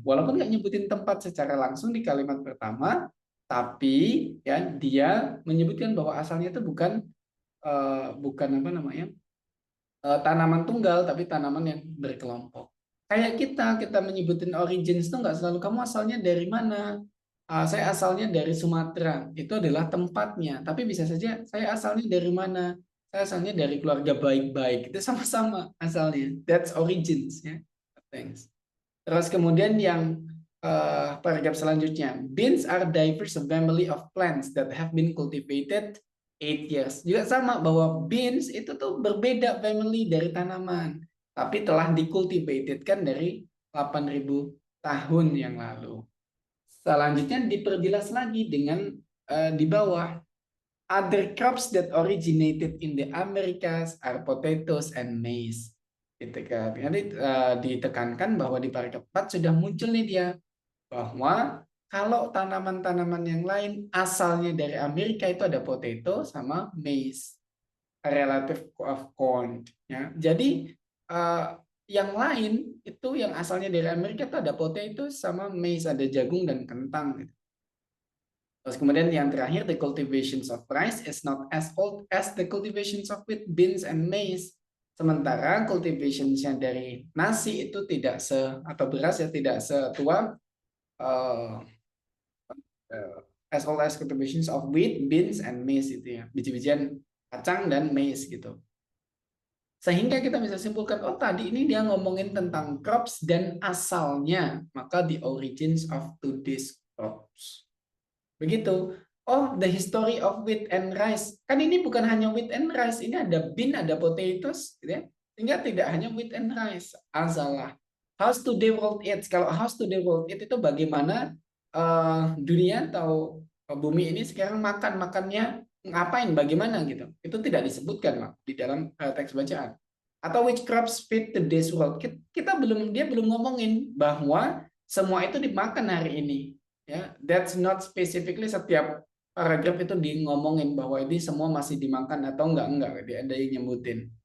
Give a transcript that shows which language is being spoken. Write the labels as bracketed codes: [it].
[id] Walaupun nggak nyebutin tempat secara langsung di kalimat pertama, tapi ya dia menyebutkan bahwa asalnya itu bukan apa namanya tanaman tunggal, tapi tanaman yang berkelompok. Kayak kita menyebutin origins itu nggak selalu kamu asalnya dari mana. Saya asalnya dari Sumatera, itu adalah tempatnya. Tapi bisa saja saya asalnya dari mana. Saya asalnya dari keluarga baik-baik. Itu sama-sama asalnya. [en] That's origins ya. Thanks. [id] Terus kemudian yang paragraf selanjutnya, [en] beans are diverse family of plants that have been cultivated 8 years. [id] Juga sama bahwa beans itu tuh berbeda family dari tanaman, tapi telah dicultivated kan dari 8.000 tahun yang lalu. Selanjutnya diperjelas lagi dengan di bawah [en] Other crops that originated in the Americas are potatoes and maize. [id] Gitu kan. Nanti ditekankan bahwa di paragraf 4 sudah muncul nih dia bahwa kalau tanaman-tanaman yang lain asalnya dari Amerika itu ada potato sama maize, a relative of corn. Ya. Jadi yang lain itu yang asalnya dari Amerika itu ada potato sama maize, ada jagung dan kentang. Gitu. Terus kemudian yang terakhir, [en] the cultivations of rice is not as old as the cultivations of wheat, beans, and maize. [id] Sementara cultivationsnya dari nasi itu tidak atau beras ya tidak setua uh, [en] as old as cultivations of wheat, beans, and maize [id] itu ya, biji-bijian kacang dan maize gitu. Sehingga kita bisa simpulkan, oh tadi ini dia ngomongin tentang crops dan asalnya, maka [en] the origins of today's crops. [id] Begitu. [en] Oh, the history of wheat and rice. [id] Kan ini bukan hanya wheat and rice, ini ada bean, ada potatoes, gitu ya. Sehingga tidak hanya wheat and rice. Salah. [en] How's today world eats? [id] Kalau how's today world eat itu bagaimana dunia atau bumi ini sekarang makannya ngapain, bagaimana gitu. Itu tidak disebutkan Mak, di dalam teks bacaan. [en] Atau which crops feed today's world? [id] Dia belum ngomongin bahwa semua itu dimakan hari ini. Ya, that's not specifically setiap paragraf itu ngomongin bahwa ini semua masih dimakan atau enggak, dia ada yang nyebutin.